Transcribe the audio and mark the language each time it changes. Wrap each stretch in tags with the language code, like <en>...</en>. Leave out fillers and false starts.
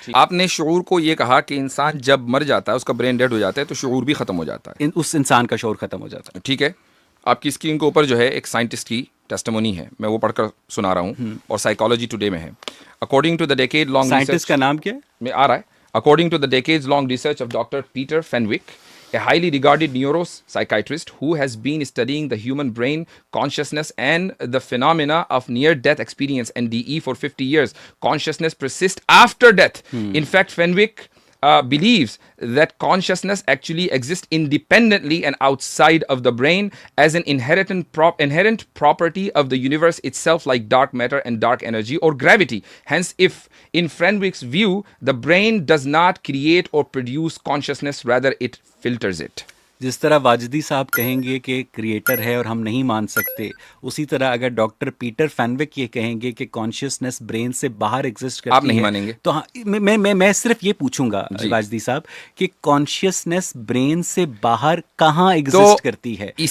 <hi>आपने शऊर को ये कहा कि इंसान जब मर जाता है, उसका ब्रेन डेड हो जाता है, तो शऊर भी खत्म हो जाता है, उस इंसान का शऊर खत्म हो जाता है। ठीक है। आपकी स्क्रीन के ऊपर जो है एक साइंटिस्ट की टेस्टिमोनी है, मैं वो पढ़कर सुना रहा हूँ और साइकोलॉजी टुडे में है।</hi> <en>according to the decade long,</en> <hi>scientist का नाम क्या है? में आ रहा है।</hi> <en>According to the decades-long research of Dr. Peter Fenwick, a highly regarded neuropsychiatrist who has been studying the human brain, consciousness, and the phenomena of near-death experience (NDE) for 50 years, consciousness persists after death. In fact, Fenwick believes that consciousness actually exists independently and outside of the brain as an inherent property of the universe itself, like dark matter and dark energy or gravity. Hence, if in Fenwick's view, the brain does not create or produce consciousness, rather it filters it.</en> <hi>जिस तरह वाजिदी साहब कहेंगे कि creator है और हम नहीं मान सकते, उसी तरह अगर डॉक्टर पीटर फैनविक ये कहेंगे कि कॉन्शियसनेस ब्रेन से बाहर एग्जिस्ट करती है, आप नहीं मानेंगे। तो हाँ, मैं सिर्फ ये पूछूंगा वाजिदी साहब कि कॉन्शियसनेस ब्रेन से बाहर कहाँ एग्जिस्ट करती है,</hi>